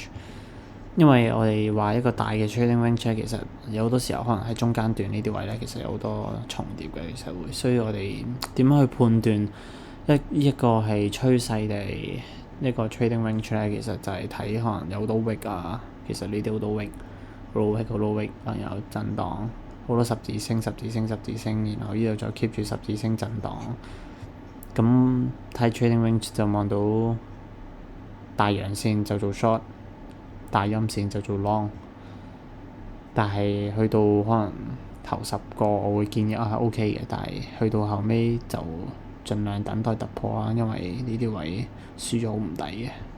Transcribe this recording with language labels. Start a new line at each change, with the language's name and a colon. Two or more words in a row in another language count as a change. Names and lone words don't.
Cantonese: 因為我哋話一個大嘅
English: trading range
Cantonese: 其實有好多時候可能喺中間段呢啲位咧，其實有好多重疊嘅，其實會。所以我哋點樣去判斷一個係趨勢定一個
English: trading range
Cantonese: 咧？其實就係睇可能有好多 wick 啊，其實呢啲好多 wick，
English: low wick，low wick，
Cantonese: 然後震盪，好多十字星，然後呢度再 keep 住十字星震盪。咁睇
English: trading range
Cantonese: 就望到大陽線就做 short。大陰線就做 long， 但係去到可能頭10個，我會建議係 OK 嘅，但係去到後尾就盡量等待突破啦，因為呢啲位輸咗好唔抵嘅。